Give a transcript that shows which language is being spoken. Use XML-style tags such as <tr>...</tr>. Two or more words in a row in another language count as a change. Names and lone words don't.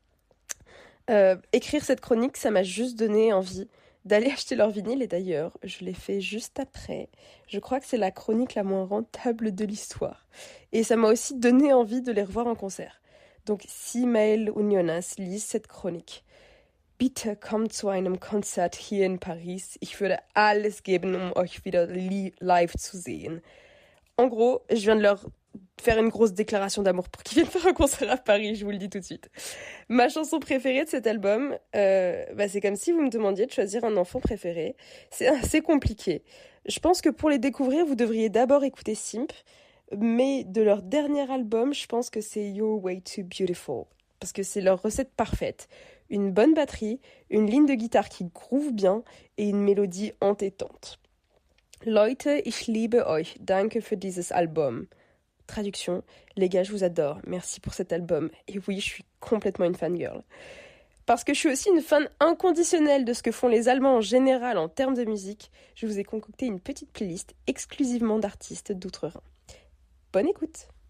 <fr>Écrire cette chronique, ça m'a juste donné envie d'aller acheter leur vinyle, et d'ailleurs, je l'ai fait juste après. Je crois que c'est la chronique la moins rentable de l'histoire. Et ça m'a aussi donné envie de les revoir en concert. Donc, si Maël und Jonas lisent cette chronique,</fr> <de>bitte kommt zu einem Konzert hier in Paris. Ich würde alles geben, euch wieder live zu sehen.</de> <fr>En gros, je viens de leur faire une grosse déclaration d'amour pour qu'ils viennent faire un concert à Paris, je vous le dis tout de suite. Ma chanson préférée de cet album, c'est comme si vous me demandiez de choisir un enfant préféré. C'est assez compliqué. Je pense que pour les découvrir, vous devriez d'abord écouter Simp, mais de leur dernier album, je pense que c'est You're Way Too Beautiful, parce que c'est leur recette parfaite. Une bonne batterie, une ligne de guitare qui groove bien et une mélodie entêtante.</fr> <de>Leute, ich liebe euch. Danke für dieses Album.</de> <fr>Traduction, les gars, je vous adore. Merci pour cet album. Et oui, je suis complètement une fangirl. Parce que je suis aussi une fan inconditionnelle de ce que font les Allemands en général en termes de musique, je vous ai concocté une petite playlist exclusivement d'artistes d'outre-Rhin. Bonne écoute!</fr>